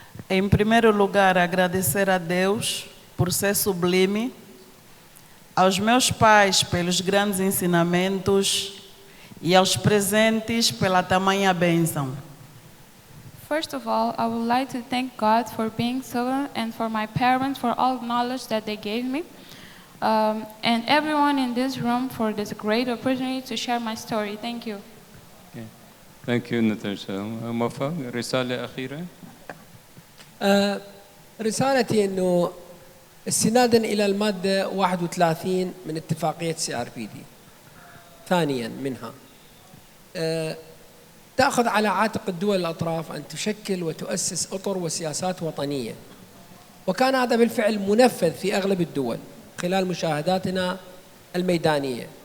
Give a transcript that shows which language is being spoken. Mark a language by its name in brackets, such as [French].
[Portuguese] Em primeiro lugar, agradecer a Deus por ser sublime, aos meus pais pelos grandes ensinamentos e aos presentes pela tamanha bênção. [English] First of all, I would like to thank God for being sovereign and for my parents for all the knowledge that they gave me. And everyone in this room for this great opportunity to share my story. Thank you. Okay. Thank you, Natercia. [Arabic] Moaffak, رسالة أخيرة. رسالتي أنه استنادا إلى المادة 31 من اتفاقية CRPD. ثانيا منها تأخذ على عاتق الدول الأطراف أن تشكل وتؤسس أطر وسياسات وطنية، وكان هذا بالفعل منفذ في أغلب الدول خلال مشاهداتنا الميدانية.